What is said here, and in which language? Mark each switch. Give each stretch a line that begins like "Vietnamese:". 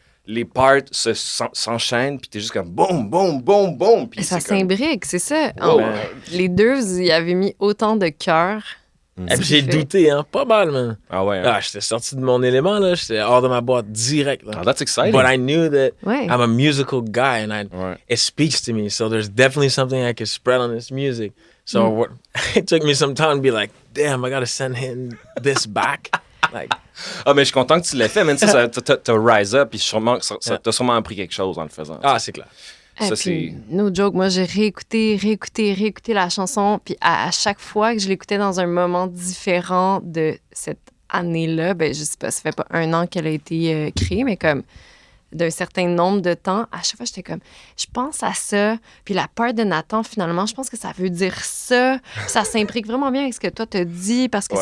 French: Les parts s'enchaînent, puis t'es juste comme boum, boum, boum, boum. Puis Et ça c'est comme- s'imbrique, c'est ça. Wow. Les deux, vous y avez mis autant de cœur. Et puis j'ai fait. douté, hein, pas mal, man. Ah ouais. Hein? Ah, j'étais sorti de mon élément, là. J'étais hors de ma boîte direct, là.
English: Ah, that's exciting. But I knew that Ouais. I'm a musical guy and Ouais. it speaks to me. So there's definitely something I could spread on this music. So it took me some time to be like, damn, I gotta send him this back. Like,
French: Ah, mais je suis content que tu l'aies fait, man. T'as
English: rise up,
French: puis t'as sûrement appris quelque chose en le faisant. ah, c'est clair. Ça, Et puis,
English: no joke,
French: moi, j'ai réécouté la chanson, puis à chaque fois que je l'écoutais dans un moment différent de cette année-là, ben je sais pas, ça fait pas un an qu'elle a été créée, mais comme d'un certain nombre de temps, à chaque fois, j'étais comme, je pense à ça, puis la peur de Nathan, finalement, je pense que ça veut dire ça, puis ça s'imbrique vraiment bien avec ce que toi t'as dit, parce que